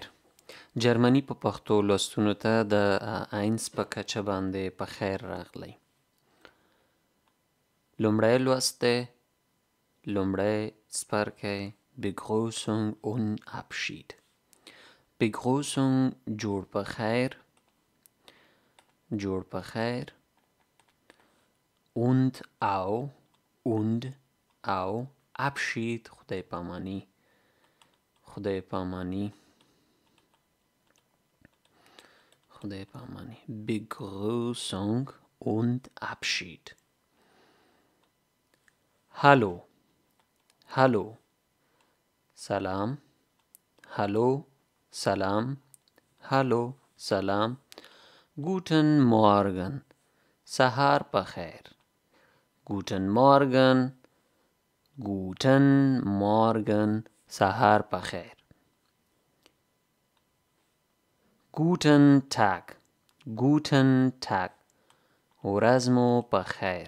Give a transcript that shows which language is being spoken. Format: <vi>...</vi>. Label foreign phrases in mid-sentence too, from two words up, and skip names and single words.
<ps>جرمني په پښتو لوستونو ته د آینس په کچه باندې په خیر راغلی. لومړی لوست دی. لومړی څپرکی</ps> <de>Begrüßung und Abschied.</de> <ps>Begrüßung جوړ په خیر. جوړ په خیر.</ps> <de>Und auch Abschied</de> <ps>خدای پامانی. خدای پامانی. خدای پامانی.</ps> <de>Begrüßung und Abschied. Hallo. Hallo.</de> <ps>سلام. Hallo. سلام. Hallo. سلام.</ps> <de>Guten Morgen.</de> <ps>سهار په خیر.</ps> <de>Guten Morgen. Guten Morgen.</de> <ps>سهار په خیر.</ps> <de>Guten Tag. Guten Tag.</de> <ps>ورځ مو په خیر.</ps>